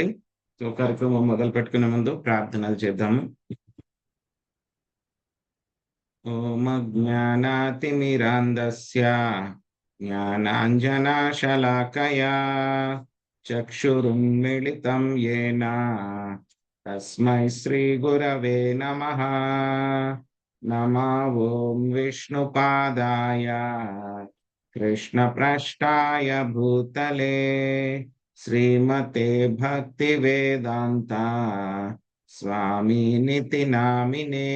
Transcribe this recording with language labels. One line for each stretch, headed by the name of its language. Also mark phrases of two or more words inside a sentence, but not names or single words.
Telugu: కార్యక్రమం మొదలు పెట్టుకునే ముందు ప్రార్థనలు చేద్దాము.
Sanskrit: ఓం అజ్ఞానాతిమిరాంధస్య జ్ఞానాంజనాశలాకయా చక్షురున్మిళితం యేన తస్మై శ్రీ గురవే నమః. నమో ఓం విష్ణుపాదాయ कृष्णप्रष्टाय भूतले श्रीमते भक्तिवेदान्त स्वामिनिति नामिने।